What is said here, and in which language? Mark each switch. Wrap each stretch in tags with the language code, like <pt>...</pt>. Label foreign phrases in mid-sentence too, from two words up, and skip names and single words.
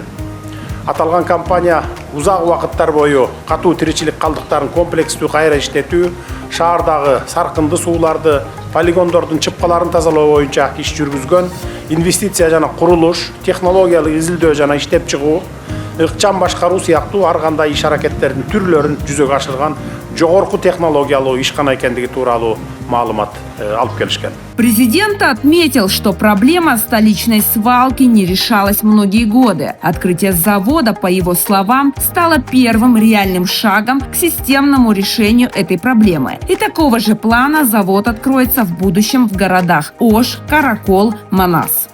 <ky>Аталган компания узак убакыттар бою катуу тиричилик калдыктарын комплекстүү кайра иштетүү, шаардагы саркынды сууларды, полигондордун чыпкаларын тазалоо боюнча иш жүргүзгөн, инвестиция жана курулуш, технологиялык изилдөө жана иштеп чыгуу, ыкчам башкаруу сыяктуу ар кандай иш аракеттердин түрлөрүн жүзөгө ашырган жогорку технологиялуу ишкана экендиги тууралуу маалымат алып келишкен.</ky> <ru>Президент отметил, что проблема столичной свалки не решалась многие годы. Открытие завода, по его словам, стало первым реальным шагом к системному решению этой проблемы. И такого же плана завод откроется в будущем в городах Ош, Каракол, Манас.</ru>